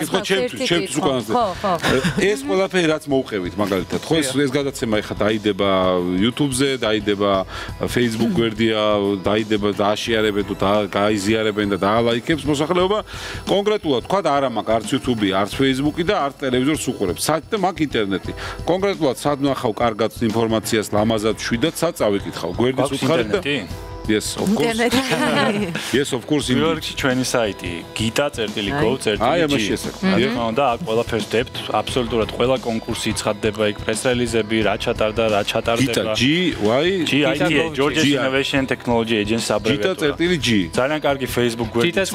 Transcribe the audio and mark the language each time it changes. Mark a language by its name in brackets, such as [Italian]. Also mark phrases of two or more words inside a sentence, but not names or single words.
[Georgian] ჩემთვის უკანასკნელი. ეს ყველაფერი რაც მოუყევით, მაგალითად, ხო ეს გადაცემა ეხლა დაიდება YouTube-ზე, დაიდება Facebook გვერდია, დაიდება და აშიარებენ და გაიზიარებენ და დაალაიქებს მოსახლეობა. კონკრეტულად თქვა არა მაქვს არც YouTube-ი, არც Facebook-ი და არც ტელევიზორს უყურებ. საერთოდ მაქვს ინტერნეტი. კონკრეტულად სად ნახავ კარგად ინფორმაციას, ლამაზად შვიდად სად წავიკითხავ. [English] გვერდის უთხარით და Yes, of course. Yes, of course. [Georgian] New-York-ში ჩვენი საიტი gita.gov.gr. აი, ამაში ესაკ. და აქ ყველაფერს ვდებთ, აბსოლუტურად ყველა კონკურსი ცხადდება იქ, პრეს-რელიზები, რა ჩატარდა, რა ჩატარდება. Gita, Georgia Innovation Technology Agency აბრევიატურა. Gita.g. ძალიან კარგი Facebook გვერდი გვაქვს.